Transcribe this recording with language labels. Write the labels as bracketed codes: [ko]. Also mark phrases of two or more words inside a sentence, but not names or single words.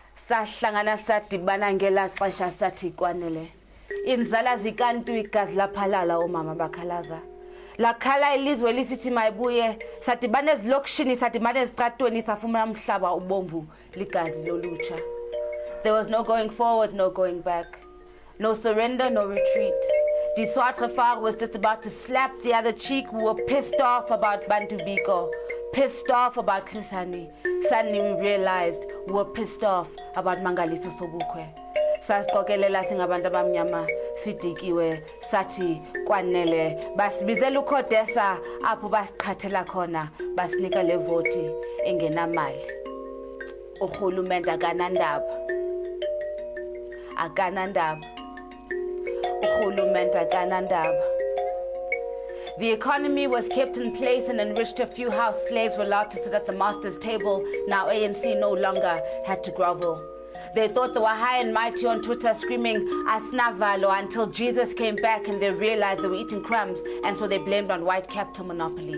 [xh] sahlangana sadibana ngela xesha sathi kwanele inzala zikantu igazi laphalala omama bakhalaza lakhala ilizwe lisithi mayibuye sadibana ezilokishini sadibana ezitratweni safumana umhlaba ubomvu ligazi lolutsha. [en] There was no going forward, no going back, no surrender, no retreat. [af] Die Swartrefar [en] was just about to slap the other cheek. We were pissed off about Bantu Biko, pissed off about Chris Hani. Suddenly we realized we were pissed off about Mangaliso Sobukwe. [xh] Sasikokelela singabantu abamnyama sidikiwe sathi kwanele basibizela uKhodesa apho basiqhathela khona basinika le voti engenamali. Urhulumente akanandaba. [en] The economy was kept in place and enriched. A few house slaves were allowed to sit at the master's table. Now ANC no longer had to grovel. They thought they were high and mighty on Twitter screaming Asnavalo until Jesus came back and they realized they were eating crumbs, and so they blamed on white capital monopoly.